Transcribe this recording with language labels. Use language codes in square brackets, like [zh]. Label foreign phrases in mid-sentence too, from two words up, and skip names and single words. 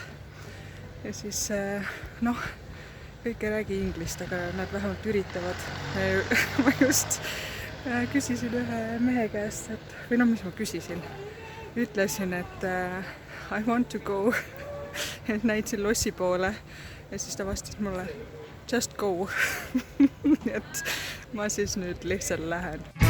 [et] Ja siis, kõik ei räägi inglist, aga nad vähemalt üritavad. Ma just küsisin ühe mehe käest, mis ma küsisin. Ütlesin, et [en] I want to go, [et] et näitasin lossi poole ja siis ta vastas mulle just go. Et ma siis nüüd lihtsalt lähen.